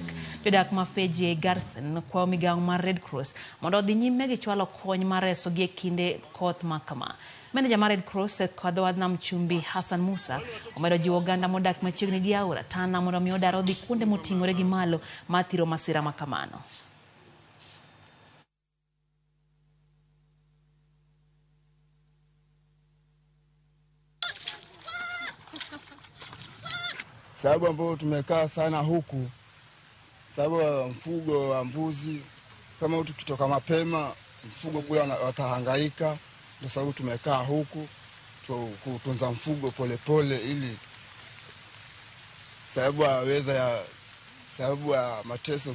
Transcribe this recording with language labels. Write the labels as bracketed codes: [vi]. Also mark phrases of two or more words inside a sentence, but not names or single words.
[luo] Jodak Mafeji e Garsen kwa migawo mar Red Cross mondo odhi nyime gi chwalo kony mar reso gi e kinde koth makama. Meneja mar Red Cross kwadho wadnam chumbi Hassan Musa omedo jiwo oganda modak machiegni gi aora Tana mondo mi odar odhi kuonde moting'ore gi malo mathiro masira makamano. [sw] Sababu ambayo tumekaa sana huku, sababu wa mfugo wa mbuzi, kama tukitoka mapema mfugo kule watahangaika, ndio sababu tumekaa huku kutunza mfugo polepole ili sababu ya weather sababu ya mateso.